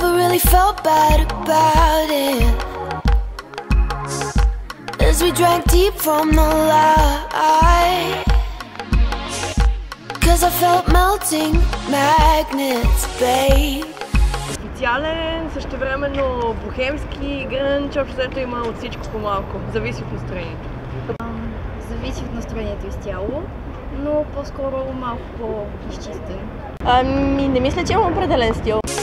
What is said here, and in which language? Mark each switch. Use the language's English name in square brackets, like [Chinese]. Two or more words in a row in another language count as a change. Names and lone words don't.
[English] really felt bad about it as we drank deep from the light. Cause I felt melting magnets, babe. [Bulgarian] Официален, същевременно бухемски грънч, общо взето има от всичко по-малко. Зависи от настроението. Зависи от настроението изцяло, но по-скоро малко по-изчистен. Не мисля, че имам определен стил.